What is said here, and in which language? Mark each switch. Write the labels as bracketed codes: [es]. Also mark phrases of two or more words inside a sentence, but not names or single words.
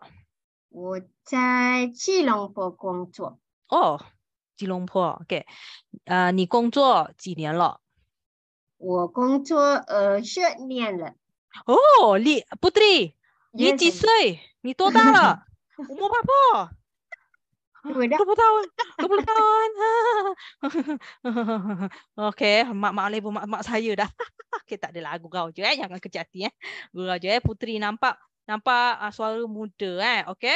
[zh] 我在吉隆坡工作。吉隆坡 OK。你工作几年了？我工作20年了。 Putri， 你几岁？你多大了 ？ [ms] Umur berapa？ 20 tahun. 20 tahun. Okey, mak saya dah. Okey, tak adalah gurau je jangan kecil hati Gurau je Putri nampak suara muda Okey.